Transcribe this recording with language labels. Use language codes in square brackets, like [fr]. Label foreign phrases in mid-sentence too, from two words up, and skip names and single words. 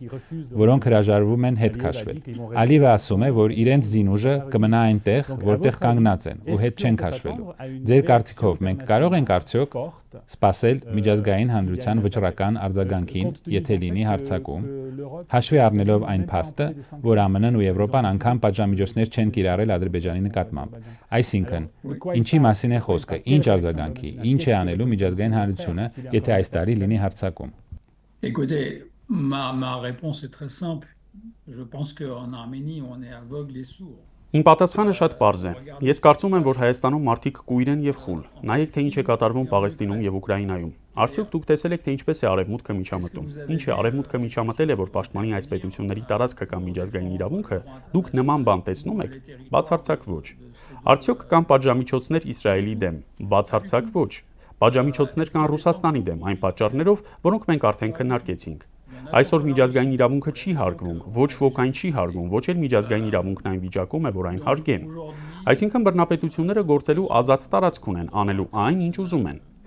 [hy] որոնք հրաժարվում են հետ քաշվել։ Ալիևը ասում է, որ իրենց զինուժը կմնա այնտեղ, որտեղ կանգնած են, ու հետ չեն քաշվելու։ Ձեր կարծիքով մենք կարող ենք արդյոք սպասել միջազգային հանրության վճռական արձագանքին, եթե լինի հարձակում, հաշվի առնելով այն փաստը, որ ԱՄՆ-ն ու Եվրոպան անգամ պատժամիջոցներ չեն կիրառել Ադրբեջանի նկատմամբ։ Այսինքն, ինչի մասին է խոսքը, ինչ արձագանքի, ինչ է անելու միջազգային հանրությունը, եթե այս տարի լինի հարձակում։ [fr] Écoutez, ma réponse est très simple. Je pense qu'en Arménie, on est aveugle et sourd. [hy] Իմ պատասխանը շատ պարզ է։ Ես կարծում եմ, որ Հայաստանում մարդիկ կույր են եւ խուլ։ Նայեք, թե ինչ է կատարվում Պաղեստինում եւ Ուկրաինայում։ Արդյոք դուք տեսել եք, թե ինչպես է Արևմուտքը միջամտում։ Ինչ է Արևմուտքը միջամտել է, որ պաշտպանի այս պետությունների տարածքը կամ միջազգային իրավունքը։ Դուք նման բան տեսնում եք։ Բացարձակ ոչ։ Արդյոք կան պատժամիջոցներ Իսրայելի դեմ։ Բացարձակ ոչ։ Պատժամիջոցներ կան Ռուսաստանի դեմ, այն պատճառներով, որոնք մենք արդեն քննարկեցինք։ Այսօր միջազգային իրավունքը չի հարգվում, ոչ ոք այն չի հարգում, ոչ էլ միջազգային իրավունքն այն վիճակում է, որ այն հարգեն։ Այսինքն բռնապետությունները գործելու ազատ տարածք ունեն, անելու այն, ինչ ուզում են։